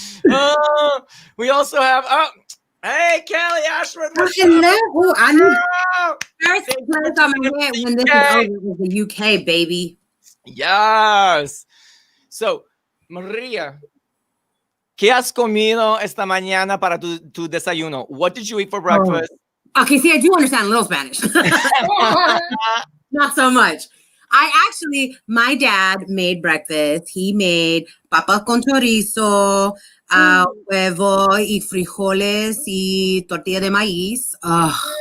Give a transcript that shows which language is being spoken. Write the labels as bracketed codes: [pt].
[en] Oh, we also have, hey, Kelly Ashworth. Hello. I need Oh, first place on my head when this is over was the UK, baby. yes. So, [es] Maria, ¿qué has comido esta mañana para tu desayuno? [en] What did you eat for breakfast? Okay, see, I do understand a little Spanish. Not so much. My dad made breakfast. He made [es] papa con chorizo, huevo y frijoles y tortilla de maíz. [en] Oh,